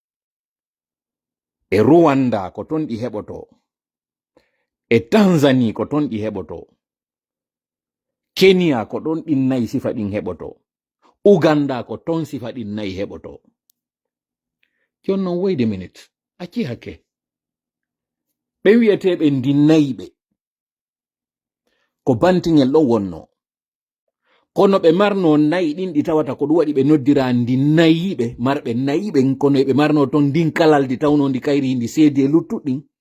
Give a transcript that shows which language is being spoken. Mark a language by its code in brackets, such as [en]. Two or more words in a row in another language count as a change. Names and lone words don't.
[ff] e Rwanda ko ton ɗi heɓoto e Tanzanie ko ton ɗi heɓoto Kenya ko ɗon ɗin nayi sifa ɗin heɓoto Uganda ko ton sifa ɗin nayi heɓoto jon non [en] wait a minute [ff] acci hakke ɓe wiyeteɓe ndinnayiɓe ko bantingel ɗo wonno kono ɓe marno nayi ɗin ɗi tawata ko ɗum waɗi ɓe noddira ndinnayiɓe marɓe nayiɓe kono ɓe marno ton ndin kalaldi tawno ndi kayri hindi seedi e luttuɗɗin